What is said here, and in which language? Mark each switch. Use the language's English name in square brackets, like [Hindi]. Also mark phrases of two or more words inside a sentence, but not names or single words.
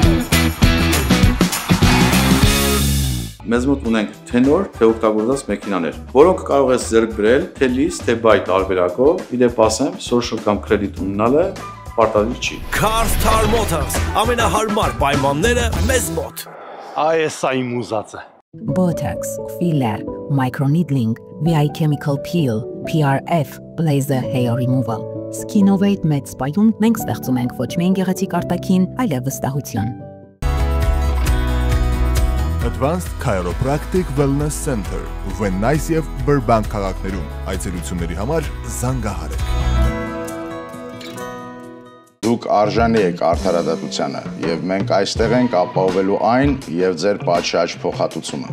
[Armenian] Մեզ մոտ ունենք թե նոր, թե օգտագործված մեքենաներ, որոնք կարող ես ձեռք բերել թե լիզ, թե բայ տարբերակով, իդեպ ասեմ, social կամ credit ունենալը պարտադիր չի։ Cars Star Motors, ամենահարմար պայմանները մեզ մոտ։ Այս է իմ ուզածը։ [English] Botox, filler, microneedling, VI chemical peel, PRF, laser hair removal։ [Armenian] Skinovate մեծ սպայում մենք ստեղծում ենք ոչ միայն գեղեցիկ արտաքին, այլև վստահություն։ Advanced Chiropractic Wellness Center, Venice եւ Burbank քաղաքներում այցելությունների համար զանգահարեք։ Դուք արժանի եք արդարադատությանը եւ մենք այստեղ ենք ապահովելու այն եւ ձեր պատշաճ փոխհատուցումը։